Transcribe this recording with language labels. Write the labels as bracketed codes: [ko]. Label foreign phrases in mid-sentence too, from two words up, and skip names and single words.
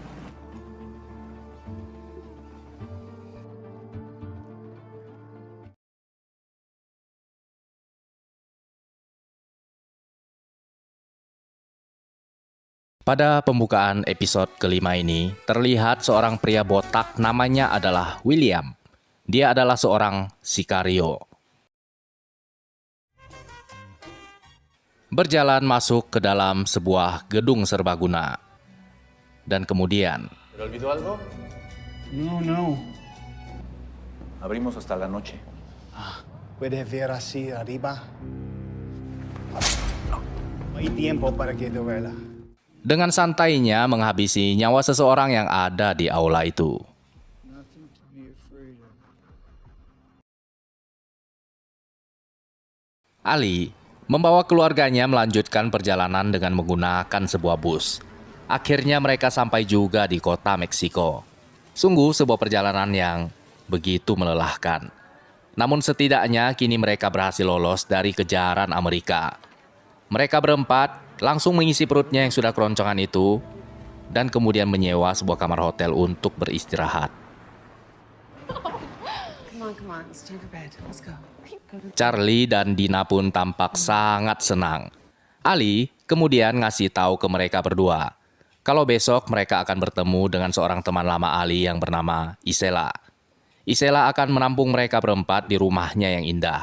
[id] Pada pembukaan episode kelima ini, terlihat seorang pria botak namanya adalah William. Dia adalah seorang sikario. Berjalan masuk ke dalam sebuah gedung serbaguna. Dan kemudian, [es] ¿Pero olvidó algo? No. Abrimos hasta la noche. ¿Puedes ver así arriba? No hay tiempo para que duela. [id] dengan santainya menghabisi nyawa seseorang yang ada di aula itu. Ali membawa keluarganya melanjutkan perjalanan dengan menggunakan sebuah bus. Akhirnya mereka sampai juga di kota Meksiko. Sungguh sebuah perjalanan yang begitu melelahkan. Namun setidaknya kini mereka berhasil lolos dari kejaran Amerika. Mereka berempat langsung mengisi perutnya yang sudah keroncongan itu dan kemudian menyewa sebuah kamar hotel untuk beristirahat. [en] Come on, it's time for bed. Let's go. [id] Charlie dan Dina pun tampak sangat senang. Ali kemudian ngasih tahu ke mereka berdua kalau besok mereka akan bertemu dengan seorang teman lama Ali yang bernama Isela. Isela akan menampung mereka berempat di rumahnya yang indah.